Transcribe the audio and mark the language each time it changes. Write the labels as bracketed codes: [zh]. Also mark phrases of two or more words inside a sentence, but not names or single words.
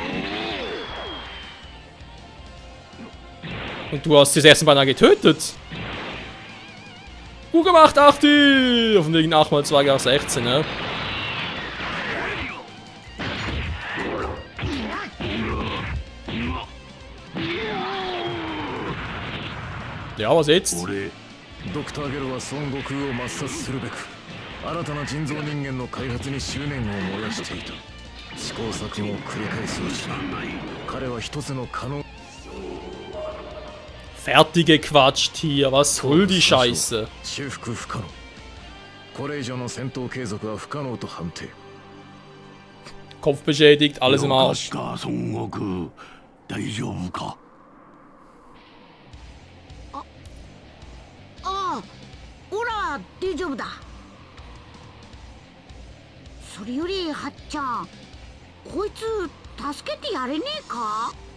[de] Und du hast das erste Mal getötet. Gut gemacht, Achti! Auf dem Weg 8x2 gab 16, ne? Ja, was jetzt? [ja] ドクターゲロは孫悟空を抹殺するべく新たな人造人間の開発に執念を燃やしていた。試行錯誤を繰り返すうちに彼は一つの可能 [de] Fertige gequatscht hier, was soll die Scheiße? [ja] 修復不可能。これ以上の戦闘継続は不可能と判定。 [de] Kopf beschädigt, alles im Arsch. [ja] 孫悟空、大丈夫か？オラは大丈夫だ。それよりはっちゃん、こいつ助けてやれねえか？